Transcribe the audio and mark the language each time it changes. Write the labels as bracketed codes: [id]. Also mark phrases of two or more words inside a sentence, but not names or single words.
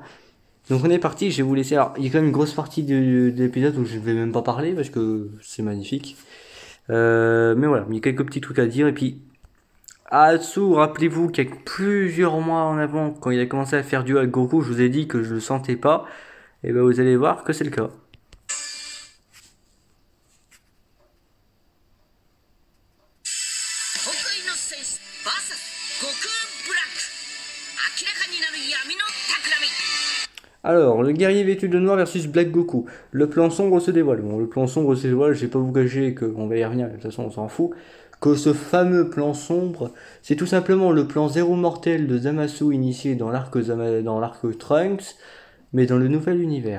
[fr] Donc on est parti, je vais vous laisser. Alors, il y a quand même une grosse partie de l'épisode où je ne vais même pas parler parce que c'est magnifique. Mais voilà, il y a quelques petits trucs à dire. Et puis, Atsu, rappelez-vous qu'il y a plusieurs mois en avant, quand il a commencé à faire duo avec Goku, je vous ai dit que je le sentais pas. Et ben vous allez voir que c'est le cas. [ja] 得意のセンス VS 悟空ブラック明らかになる闇の企み [fr] Alors, le guerrier vêtu de noir versus Black Goku. Le plan sombre se dévoile. Bon, le plan sombre se dévoile, je vais pas vous cacher qu'on va y revenir, de toute façon on s'en fout. Que ce fameux plan sombre, c'est tout simplement le plan zéro mortel de Zamasu initié dans l'arc Trunks, mais dans le nouvel univers.